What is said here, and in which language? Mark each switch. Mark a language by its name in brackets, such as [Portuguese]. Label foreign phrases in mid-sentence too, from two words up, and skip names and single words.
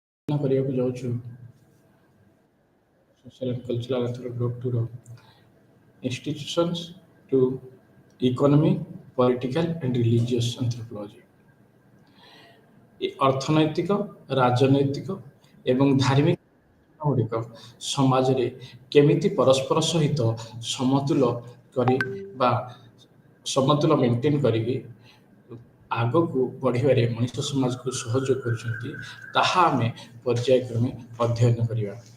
[Odia] କରିବାକୁ ଯାଉଛୁ [English] social and cultural anthropology to institutions to economic, political and religious anthropology। [Odia] ଅର୍ଥନୈତିକ, ରାଜନୈତିକ ଏବଂ ଧାର୍ମିକ ଗୁଡ଼ିକ ସମାଜରେ କେମିତି ପରସ୍ପର ସହିତ ସମତୁଲ କରି ବା ସମତୁଲ ମେଣ୍ଟେନ୍ କରିକି ଆଗକୁ ବଢ଼ିବାରେ ମଣିଷ ସମାଜକୁ ସହଯୋଗ କରୁଛନ୍ତି, ତାହା ଆମେ ପର୍ଯ୍ୟାୟକ୍ରମେ ଅଧ୍ୟୟନ କରିବା।